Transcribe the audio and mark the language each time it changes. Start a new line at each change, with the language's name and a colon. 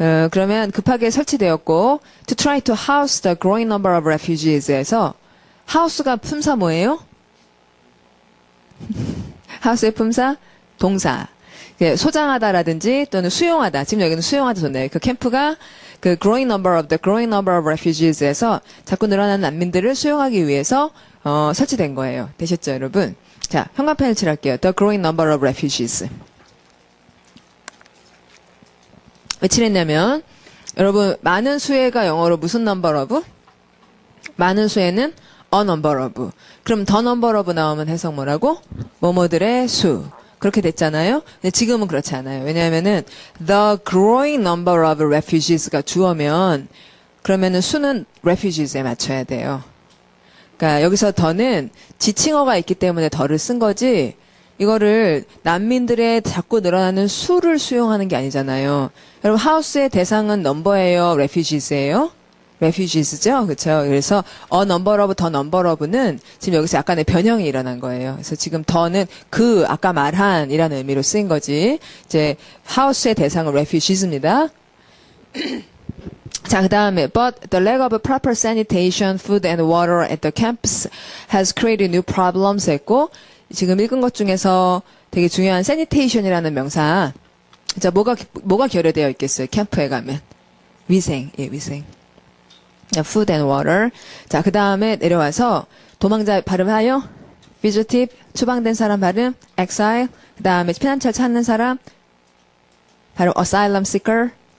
Korean: 그러면 급하게 설치되었고
English: to try to house the growing number of refugees에서 house가
Korean: 품사 뭐예요? house의 품사 동사 소장하다라든지 또는 수용하다. 지금 여기는 수용하다 좋네요. 그 캠프가
English: the growing number of refugees
Korean: 에서 자꾸 늘어나는 난민들을 수용하기 위해서 설치된 거예요. 되셨죠, 여러분? 자, 현관펜을 칠할게요.
English: The growing number of refugees.
Korean: 왜 칠했냐면 여러분 많은 수혜가 영어로 무슨 number of? 많은 수혜는 a number of. 그럼 the number of 나오면 해석 뭐라고? 뭐뭐들의 수. 그렇게 됐잖아요. 근데 지금은 그렇지 않아요. 왜냐하면은
English: the growing number of refugees
Korean: 가 주어면 그러면은 수는 refugees에 맞춰야 돼요. 그러니까 여기서 더는 지칭어가 있기 때문에 더를 쓴 거지 이거를 난민들의 자꾸 늘어나는 수를 수용하는 게 아니잖아요. 여러분 하우스의 대상은 넘버예요, refugees예요? refugees죠? 그렇죠? 그래서 a number of, the number of는 지금 여기서 약간의 변형이 일어난 거예요. 그래서 지금 더는 아까 말한 이라는 의미로 쓰인 거지. 이제 하우스의 대상은 refugees입니다.
English: 자, 그 다음에 but the lack of proper sanitation, food and water at the camps has created new problems
Korean: 했고 지금 읽은 것 중에서 되게 중요한 sanitation이라는
English: 명사
Korean: 자, 뭐가 결여되어 있겠어요? 캠프에 가면 위생, 예, 위생.
English: food and water.
Korean: 자, 그 다음에 내려와서 도망자 발음하여 fugitive, 추방된 사람 발음 exile. 그 다음에 피난처를 찾는 사람 발음 asylum seeker.